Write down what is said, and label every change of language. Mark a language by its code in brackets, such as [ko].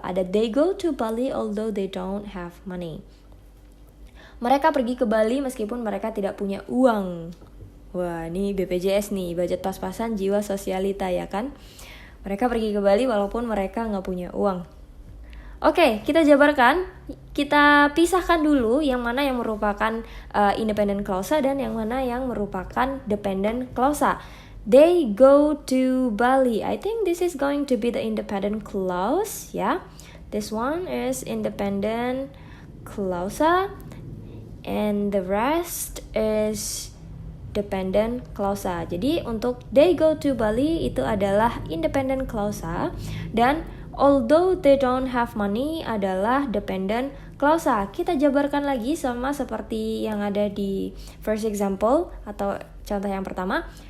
[en] Ada they go to Bali although they don't have money. [id] Mereka pergi ke Bali meskipun mereka tidak punya uang. Wah, ini BPJS nih, budget pas-pasan jiwa sosialita ya kan? Mereka pergi ke Bali walaupun mereka nggak punya uang. Oke, kita jabarkan. Kita pisahkan dulu yang mana yang merupakan independent clausa dan yang mana yang merupakan dependent clausa. [en] They go to Bali. I think this is going to be the independent clause, ya. This one is independent clausa and the rest is dependent clausa. [id] Jadi untuk [en] they go to Bali [id] itu adalah independent clausa dan [en] although they don't have money [id] adalah dependent clausa. Kita jabarkan lagi sama seperti yang ada di first example atau contoh yang pertama.